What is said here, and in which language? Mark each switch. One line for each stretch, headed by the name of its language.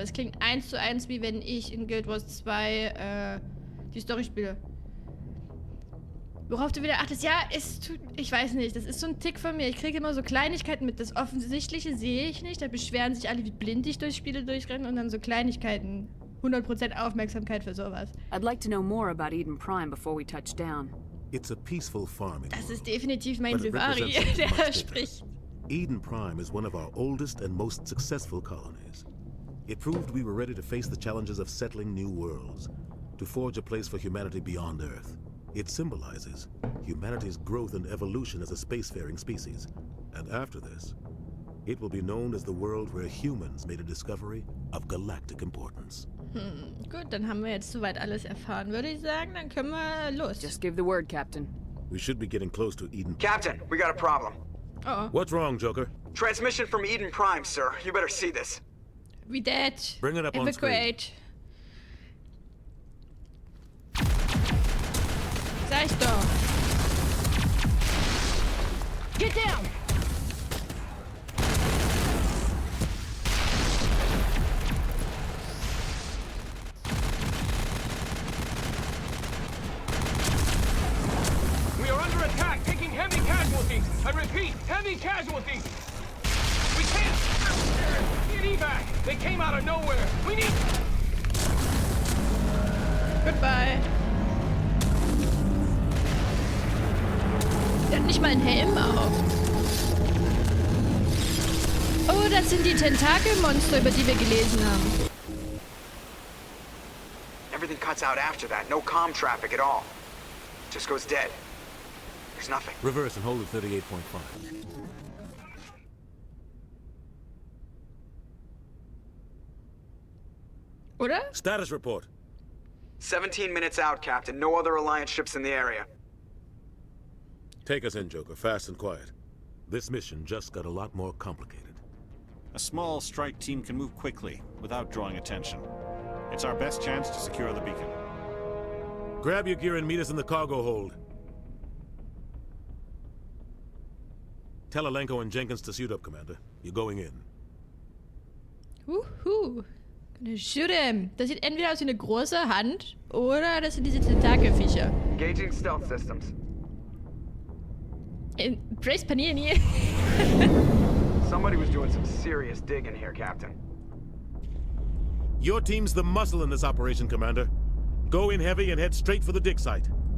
German: Es klingt 1:1, wie wenn ich in Guild Wars 2 die Story spiele. Worauf du wieder achtest, ja, ich weiß nicht, das ist so ein Tick von mir. Ich kriege immer so Kleinigkeiten mit. Das Offensichtliche sehe ich nicht. Da beschweren sich alle, wie blind ich durch Spiele durchrenne und dann so Kleinigkeiten. 100% Aufmerksamkeit für sowas.
English: I'd like to know more about Eden Prime before we touch down. It's a peaceful farming.
German: Das ist definitiv mein
English: but it
German: Vivari,
English: represents something
German: der
English: much bigger.
German: spricht.
English: Eden Prime is one of our oldest and most successful colonies. It proved we were ready to face the challenges of settling new worlds, to forge a place for humanity beyond Earth. It symbolizes humanity's growth and evolution as a spacefaring species. And after this, it will be known as the world where humans made a discovery of galactic importance.
German: Gut, dann haben wir jetzt soweit alles erfahren, würde ich sagen. Dann können wir los.
English: Just give the word, Captain. We should be getting close to Eden. Captain, we got a problem. Oh. What's wrong, Joker? Transmission from Eden Prime, sir. You better see this. We dead. Bring it up on screen. Evacuate.
German: Sag ich doch.
English: Get down! We are under attack, taking heavy casualties. I repeat, heavy casualties. We can't get evac. They came out of nowhere. We need. Goodbye.
German: Der hat nicht mal einen Helm auf. Oh, das sind die Tentakelmonster, über die wir gelesen haben.
English: Everything cuts out after that. No comm traffic at all. Just goes dead. There's nothing. Reverse and hold at 38.5.
German: Oder?
English: Status report. 17 minutes out, Captain. No other Alliance ships in the area. Take us in, Joker, fast and quiet. This mission just got a lot more complicated. A small strike team can move quickly, without drawing attention. It's our best chance to secure the beacon. Grab your gear and meet us in the cargo hold. Tell Alenko and Jenkins to suit up, Commander. You're going in. Gonna shoot him.
German: Das sieht entweder aus wie eine große Hand oder das sind diese Tentakelviecher.
English: Engaging stealth systems. Praise Panini. Somebody was doing some serious digging here, Captain. Your team's the muscle in this operation, Commander. Go in heavy and head straight for the dig site.